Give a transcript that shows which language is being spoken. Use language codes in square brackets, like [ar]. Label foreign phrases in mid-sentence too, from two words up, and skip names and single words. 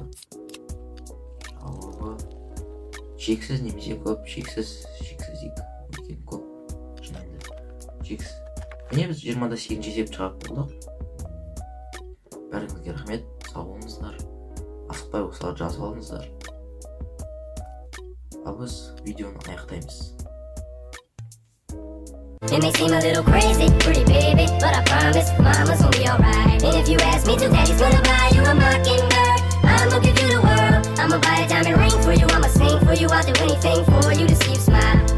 [kk] Жауабы шексіз немесе көп, шексіз екен көп. Шынында шексіз. Міне біз 20-да 8 есеп шығарып болдық. Бәріңізге рахмет, сау болыңыздар. Асықпай осыларды жазып алыңыздар. Ал біз видеоны аяқтаймыз. [en] It may seem a little crazy, pretty baby, but I promise mama's gonna be alright. And if you ask me to, daddy's gonna buy you a mockingbird. I'ma give you the world, I'ma buy a diamond ring for you, I'ma sing for you, I'll do anything for you to see you smile.